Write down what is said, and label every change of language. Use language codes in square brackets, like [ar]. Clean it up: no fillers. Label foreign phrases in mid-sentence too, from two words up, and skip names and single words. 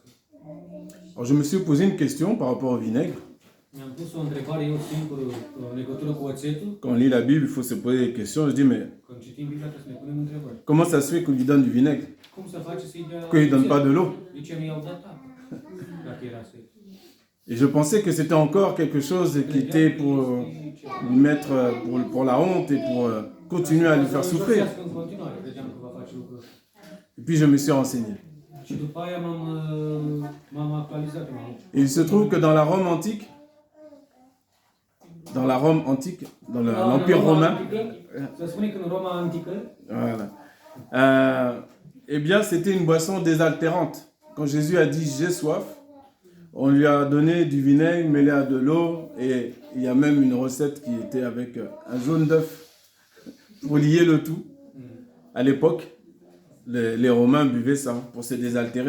[fr] Alors je me suis posé une question par rapport au vinaigre. [ro] Mi-am pus o întrebare eu singur în legătură cu oțetul. [fr] Quand on lit la Bible, il faut se poser des questions. Je dis, mais [ro] Când citim Biblia trebuie să ne punem întrebări. [fr] comment ça se fait qu'on lui donne du vinaigre? [ro] Cum să face să-i dea [fr] Pourquoi il ne donne pas de l'eau? [ro] De ce nu i-au dat apă? Dacă era sec. [fr] Et je pensais que c'était encore quelque chose qui était pour lui mettre pour la honte et pour continuer à lui faire souffrir. [ro] În continuare, credeam că va face lucrul ăsta. [fr] Et puis je me suis renseigné. [ro] Și după aia m-am actualizat. [fr] Et il se trouve que dans la Rome antique, dans l'Empire romain, [ro] Să spune că în Roma antică, [fr] voilà, eh bien c'était une boisson désaltérante. Quand Jésus a dit j'ai soif, on lui a donné du vinaigre mêlé à de l'eau, et il y a même une recette qui était avec un jaune d'œuf pour lier le tout. À l'époque, les Romains buvaient ça pour se désaltérer.